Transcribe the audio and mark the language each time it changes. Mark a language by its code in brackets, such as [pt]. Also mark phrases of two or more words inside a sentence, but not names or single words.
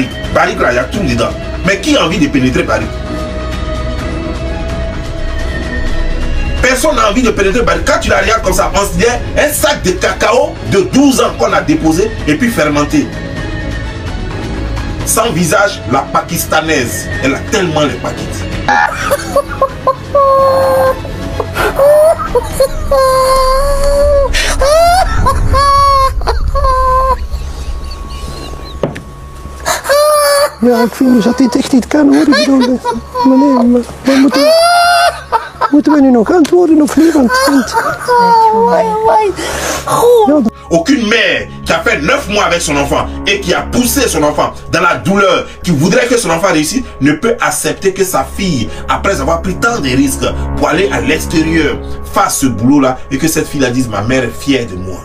[fr] Paris là, il y a tout dedans. Mais qui a envie de pénétrer Paris? Personne n'a envie de pénétrer Paris. Quand tu la regardes comme ça, on se dit un sac de cacao de 12 ans qu'on a déposé et puis fermenté. Sans visage, la pakistanaise, elle a tellement les paquettes. [nl] Ja, ik vind dus dat dit echt niet kan hoor. Ik bedoel, maar nee, maar moeten we nu nog antwoorden of niet? Want [fr] aucune mère qui a fait 9 mois avec son enfant et qui a poussé son enfant dans la douleur, qui voudrait que son enfant réussisse, ne peut accepter que sa fille, après avoir pris tant de risques pour aller à l'extérieur, fasse ce boulot-là et que cette fille-là dise « Ma mère est fière de moi ».